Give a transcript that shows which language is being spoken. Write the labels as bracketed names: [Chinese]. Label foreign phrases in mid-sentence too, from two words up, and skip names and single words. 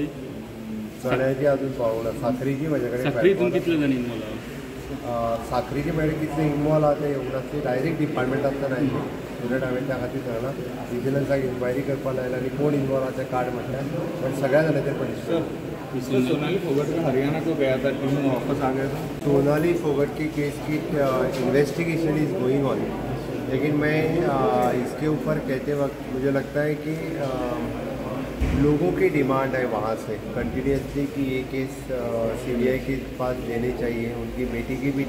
[Konkani] चण्याची अजून पावूंक ना साखरेची म्हाजे कडेन साखरी file हितून पावला. कितले जाण इनवॉल्व साखरेची मेळ्ळी कितले इनवॉल्व आहा ते येवंक नासली [English] direct department [Konkani] आसतना आयली स्टुडंट हांवें त्या खातीर सांगलां विजिलन्साक इन्क्वायरी करपा लायला आनी कोण इनवॉल्व आहा तें काड म्हटल्यार पण सगळ्या जाणांचेर पनिशमेंट [Hindi] सोनाली फोगाट का हरियाणा को गया था, टीम में वापस आ गया था। सोनाली फोगट की केस की [English] investigation is going on [Hindi] लेकिन मैं इसके ऊपर कहते वक्त मुझे लगता है कि लोगों की डिमांड है वहाँ से कंटिन्यूसली कि ये केस सीबीआई के पास देने चाहिए उनकी बेटी की भी